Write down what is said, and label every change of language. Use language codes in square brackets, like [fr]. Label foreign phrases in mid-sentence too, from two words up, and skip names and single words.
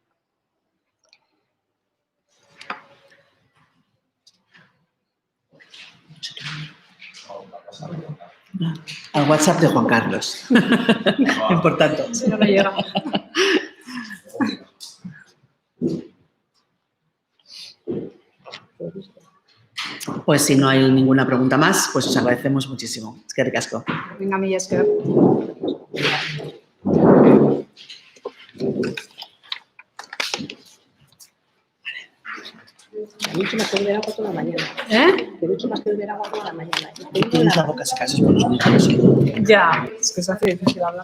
[es] Al WhatsApp de Juan Carlos. Importante. Si no me llega. Pues si no hay ninguna pregunta más, pues os agradecemos muchísimo. Es que ricasco. Venga, [eu] mila esker. [es] He dicho más que beber agua toda la mañana. He dicho más que beber agua toda la mañana. Tienes la boca seca, eso es por los micros. Ya, es que se hace difícil hablar.